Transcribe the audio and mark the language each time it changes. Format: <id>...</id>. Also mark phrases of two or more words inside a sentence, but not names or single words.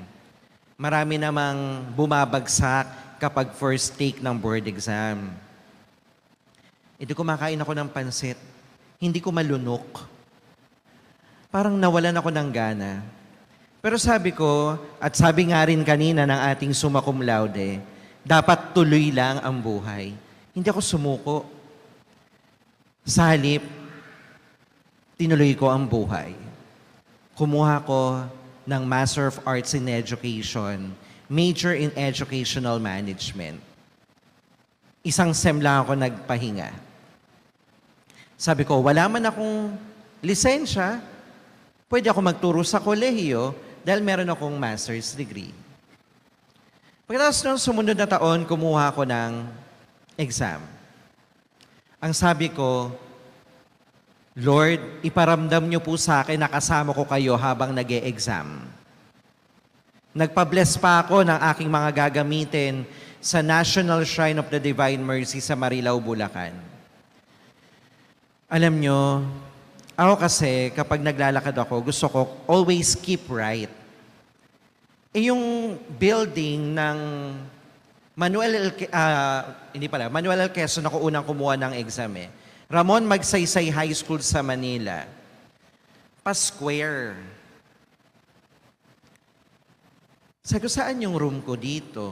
<tl>Marami namang bumabagsak kapag first take ng board exam. Hindi kumakain ako ng pansit. Hindi ko malunok. Parang nawalan ako ng gana. Pero sabi ko, at sabi nga rin kanina ng ating</tl> <la>summa cum laude,</la> <tl>dapat tuloy lang ang buhay. Hindi ako sumuko. Sa halip, tinuloy ko ang buhay. Kumuha ko ng</tl> <en>Master of Arts in Education, major in Educational Management.</en> <tl>Isang sem lang ako nagpahinga. Sabi ko, wala man akong lisensya, pwede ako magturo sa kolehiyo dahil meron akong</tl> <en>master's degree.</en> <tl>Pagkatapos ng sumunod na taon, kumuha ako ng exam. Ang sabi ko, Lord, iparamdam niyo po sa akin na kasama ko kayo habang nag-e-exam. Nagpa-bless pa ako ng aking mga gagamitin sa National Shrine of the Divine Mercy sa Marilao, Bulacan. Alam nyo, ako kasi kapag naglalakad ako, gusto ko</tl> <en>always keep right.</en> <tl>Yung building ng Manuel L. Quezon ako unang kumuha ng exam eh. Ramon Magsaysay High School sa Manila. Pa-square. Sabi ko, saan yung room ko dito?</tl>